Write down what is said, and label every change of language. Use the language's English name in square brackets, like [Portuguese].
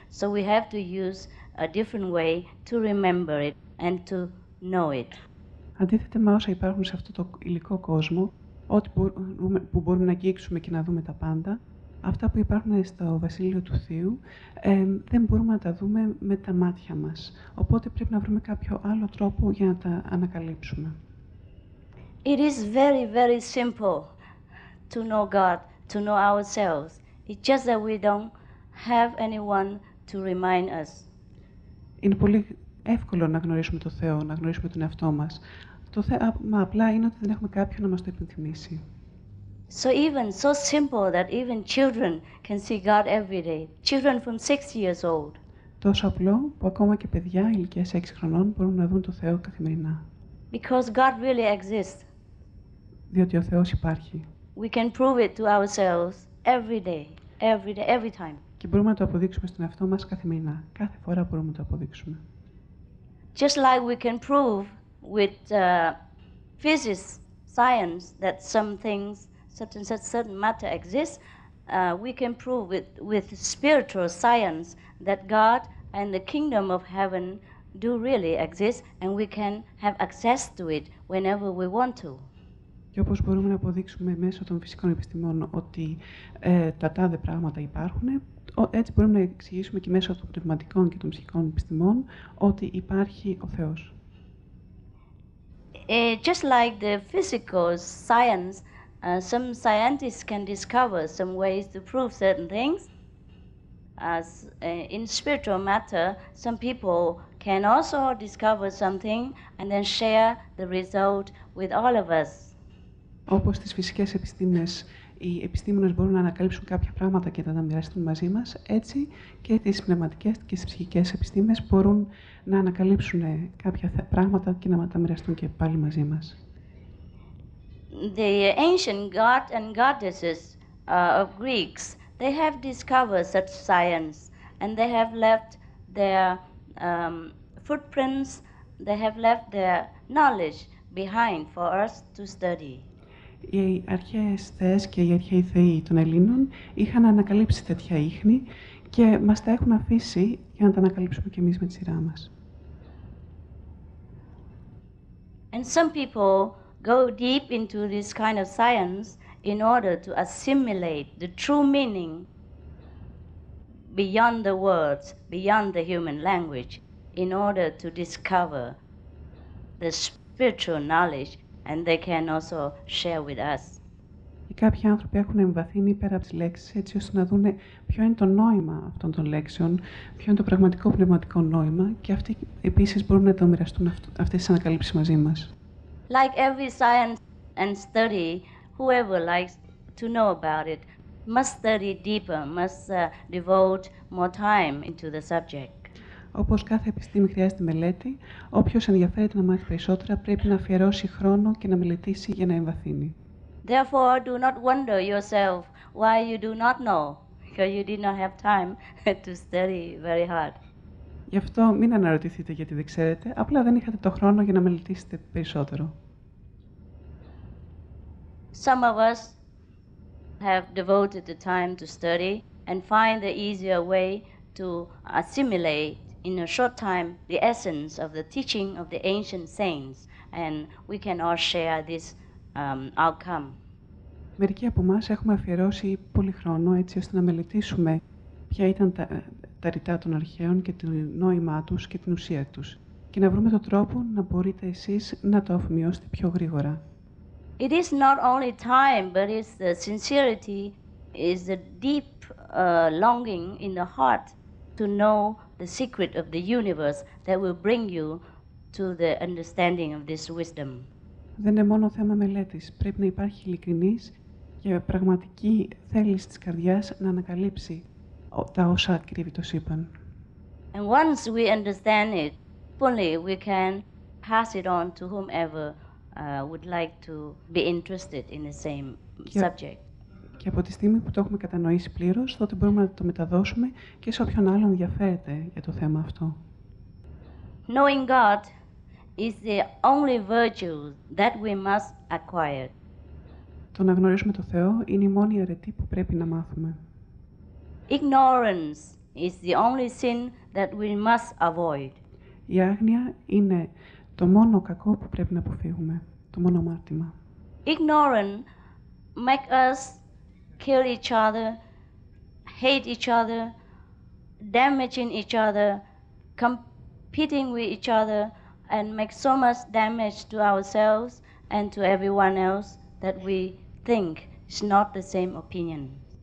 [English] So we have to use a different way to remember it and to know it. [Greek] Αντίθετα με όσα υπάρχουν σε αυτό το υλικό κόσμο, ό,τι που μπορούμε να αγγίξουμε και να δούμε τα πάντα, αυτά που υπάρχουν στο Βασίλειο του Θείου, δεν μπορούμε να τα δούμε με τα μάτια μας. Οπότε πρέπει να βρούμε κάποιο άλλο τρόπο για να τα ανακαλύψουμε. [English] It is very, very simple to know God, to know ourselves. It's just that we don't have anyone to remind us. [Greek] Είναι πολύ εύκολο να γνωρίσουμε το Θεό, να γνωρίσουμε τον εαυτό μας. Το θέμα απλά είναι ότι δεν έχουμε κάποιον να μας το υπενθυμίσει. [English] So even so simple that even children can see God every day. Children from 6 years old. [Greek] Τόσο απλό που ακόμα και παιδιά ηλικίας 6 χρονών μπορούν να δουν το Θεό καθημερινά. [English] Because God really exists. [Greek] Διότι ο Θεός υπάρχει. [English] We can prove it to ourselves every day, every time. [Greek] Και μπορούμε να το αποδείξουμε στον εαυτό μας καθημερινά. Κάθε φορά μπορούμε να το αποδείξουμε. [English] Just like we can prove with physics, science, that some things, certain matter exists, we can prove with spiritual science that God and the kingdom of heaven do really exist, and we can have access to it whenever we want to. [Greek] Και όπως μπορούμε να αποδείξουμε μέσω των φυσικών επιστημών ότι τα τάδε πράγματα υπάρχουν, έτσι μπορούμε να εξηγήσουμε και μέσω των πνευματικών και των ψυχικών επιστημών ότι υπάρχει ο Θεός. [English] Just like the physical science Some scientists can discover some ways to prove certain things. As in spiritual matter, some people can also discover something and then share the result with all of us. [Greek] Όπως στις φυσικές επιστήμες, οι επιστήμονες μπορούν να ανακαλύψουν κάποια πράγματα και να τα μοιραστούν μαζί μας, έτσι και τις πνευματικές και τις ψυχικές επιστήμες μπορούν να ανακαλύψουν κάποια πράγματα και να τα μοιραστούν και πάλι μαζί μας. [English] The ancient gods and goddesses of Greeks, they have discovered such science, and they have left their footprints, they have left their knowledge behind for us to study. [Greek] Οι αρχαίες θεές και οι αρχαίοι θεοί των Ελλήνων είχαν ανακαλύψει τέτοια ίχνη και μας τα έχουν αφήσει για να τα ανακαλύψουμε κι εμείς με τη σειρά μας. [English] And some people go deep into this kind of science in order to assimilate the true meaning beyond the words, beyond the human language, in order to discover the spiritual knowledge, and they can also share with us. [Greek] Και κάποιοι άνθρωποι έχουν εμβαθύνει πέρα από τις λέξεις, έτσι ώστε να δούνε ποιο είναι το νόημα αυτών των λέξεων, ποιο είναι το πραγματικό πνευματικό νόημα, και αυτοί επίσης μπορούν να το μοιραστούν αυτές τις ανακαλύψεις μαζί μας. [English] Like every science and study, whoever likes to know about it must study deeper, must devote more time into the subject. [Greek] Όπως κάθε επιστήμη χρειάζεται μελέτη, όποιος ενδιαφέρεται να μάθει περισσότερα πρέπει να αφιερώσει χρόνο και να μελετήσει για να εμβαθύνει. [English] Therefore, do not wonder yourself why you do not know, because you did not have time to study very hard. [Greek] Γι' αυτό μην αναρωτηθείτε γιατί δεν ξέρετε, απλά δεν είχατε το χρόνο για να μελετήσετε περισσότερο. [English] Some of us have devoted the time to study and find the easier way to assimilate in a short time the essence of the teaching of the ancient saints, and we can all share this outcome. [Greek] Μερικοί από εμάς έχουμε αφιερώσει πολύ χρόνο έτσι ώστε να μελετήσουμε ποια ήταν τα ρητά των αρχαίων και το νόημά τους και την ουσία τους και να βρούμε τον τρόπο να μπορείτε εσείς να το αφομοιώσετε πιο γρήγορα. [English] It is not only time, but it's the sincerity, is the deep longing in the heart to know the secret of the universe that will bring you to the understanding of this wisdom. [Greek] Δεν είναι μόνο θέμα μελέτης. Πρέπει να υπάρχει ειλικρινής και πραγματική θέληση της καρδιάς να ανακαλύψει τα όσα κρύβει το σύμπαν. [English] And once we understand it fully, we can pass it on to whomever would like to be interested in the same subject. [Greek] Και από τη στιγμή που το έχουμε κατανοήσει πλήρως, τότε μπορούμε να το μεταδώσουμε και σε όποιον άλλον ενδιαφέρεται για το θέμα αυτό. [English] Knowing God is the only virtue that we must acquire. [Greek] Το να γνωρίσουμε το Θεό είναι η μόνη αρετή που πρέπει να μάθουμε. [English] Ignorance is the only sin that we must avoid. [Greek] Η άγνοια είναι το μόνο κακό που πρέπει να αποφύγουμε, το μόνο αμάρτημα. [English] Ignorance make us kill each other, hate each other, damaging each other, competing with each other, and make so much damage to ourselves and to everyone else that we think is not the same opinion.